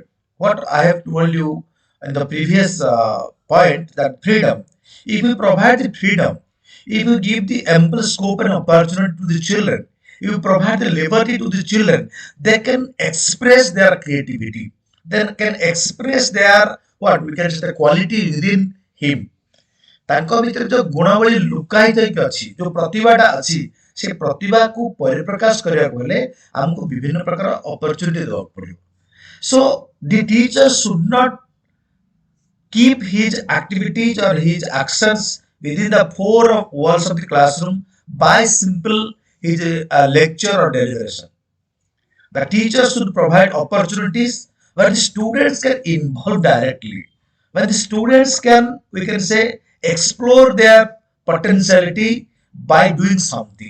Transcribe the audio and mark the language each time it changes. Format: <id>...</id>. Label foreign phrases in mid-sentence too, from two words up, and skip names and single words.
<en>What I have told you in the previous point, that freedom. If you provide the freedom, if you give the ample scope and opportunity to the children, if you provide the liberty to the children, they can express their creativity. They can express their what we can say the quality within him.</en> <or>ତାଙ୍କ ଭିତରେ ଯୋଉ ଗୁଣାବଳୀ ଲୁକାୟିତ ହେଇକି ଅଛି, ଯୋଉ ପ୍ରତିଭାଟା ଅଛି, ସେ ପ୍ରତିଭାକୁ ପରିପ୍ରକାଶ କରିବାକୁ ହେଲେ ଆମକୁ ବିଭିନ୍ନ ପ୍ରକାର ଅପରଚ୍ୟୁନିଟି ଦେବାକୁ ପଡ଼ିବ।</or> <en>So the teacher should not keep his activities or his actions within the four walls of the classroom by simple his lecture or deliberation. The teacher should provide opportunities where the students can involve directly, when the students can, we can say, explore their potentiality by doing something.</en>